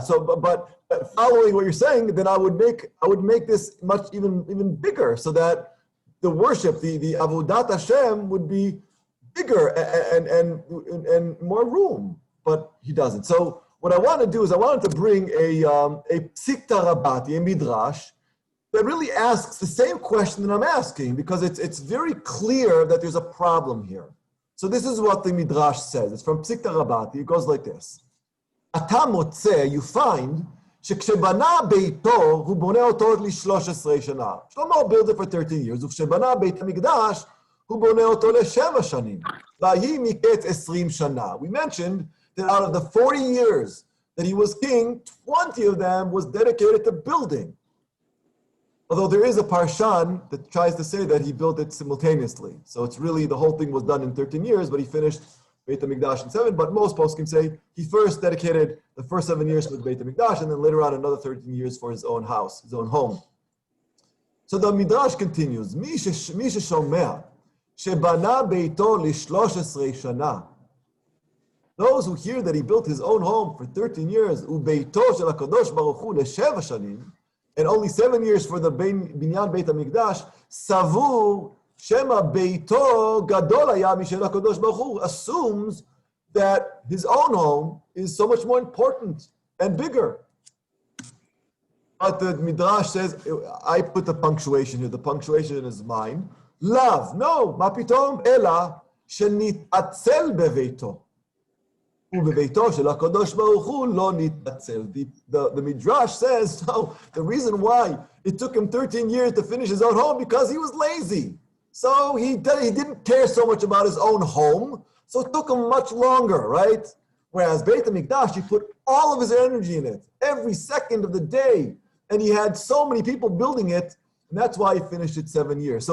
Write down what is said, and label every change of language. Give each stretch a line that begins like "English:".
English: So, but following what you're saying, then I would make this much even bigger, so that the worship, the Avodat Hashem, would be bigger and more room. But he doesn't. So what I want to do is I wanted to bring a Psikta Rabati, a Midrash, that really asks the same question that I'm asking, because it's very clear that there's a problem here. So this is what the Midrash says. It's from Psikta Rabati. It goes like this.
Hebrew: Ata motze,
English: you find,
Hebrew: שכשבנה ביתו, הוא בונה אותו ל-13 שנה. שלמה
English: built it for 13 years,
Hebrew: וכשבנה בית המקדש, הוא בונה אותו ל-7 שנים. ויהי מקץ 20 שנה.
English: We mentioned that out of the 40 years that he was king, 20 of them was dedicated to building. Although there is a parshan that tries to say that he built it simultaneously. So it's really, the whole thing was done in 13 years, but he finished Beit HaMikdash in 7, but most poskim say he first dedicated the first 7 years to the Beit HaMikdash, and then later on another 13 years for his own house, his own home. So the Midrash continues,
Hebrew: מי ששומע שבנה ביתו ל-13 שנה.
English: Those who hear that he built his own home for 13 years,
Hebrew: וביתו של הקדוש ברוך הוא ל-7 שנים,
English: and only 7 years for the
Hebrew: בניין בית המקדש, סבור שמא ביתו גדול היה משל הקדוש ברוך הוא,
English: assumes that his own home is so much more important and bigger. But the Midrash says, I put the punctuation here, the punctuation is mine. Love, no,
Hebrew: מה פתאום? אלא שנתעצל בביתו. ובביתו של הקדוש ברוך הוא לא נתעצל.
English: The Midrash says, no, the reason why it took him 13 years to finish his own home because he was lazy. So he didn't care so much about his own home, so it took him much longer, right? Whereas Beit HaMikdash, he put all of his energy in it, every second of the day, and he had so many people building it, and that's why he finished it 7 years.